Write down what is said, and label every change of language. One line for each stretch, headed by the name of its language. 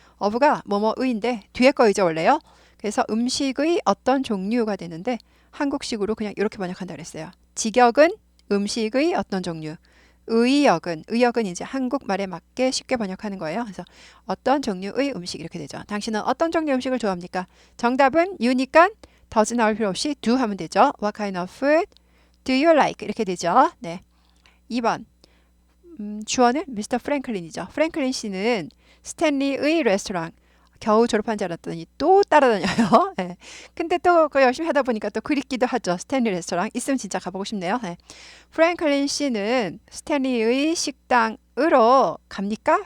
Korean: of가 뭐뭐의인데 뒤에 거이죠 원래요. 그래서 음식의 어떤 종류가 되는데 한국식으로 그냥 이렇게 번역한다 그랬어요. 직역은 음식의 어떤 종류. 의역은 이제 한국말에 맞게 쉽게 번역하는 거예요. 그래서 어떤 종류의 음식 이렇게 되죠. 당신은 어떤 종류의 음식을 좋아합니까? 정답은 you니까 does 나올 필요 없이 do 하면 되죠.
English: What kind of food do you like?
Korean: 이렇게 되죠. 네. 2번. 주어는 미스터 프랭클린이죠. 프랭클린 씨는 스탠리의 레스토랑 겨우 졸업한 줄 알았더니 또 따라다녀요. 네. 근데 또 그 열심히 하다 보니까 또 그립기도 하죠. 스탠리 레스토랑 있으면 진짜 가보고 싶네요. 네. 프랭클린 씨는 스탠리의 식당으로 갑니까?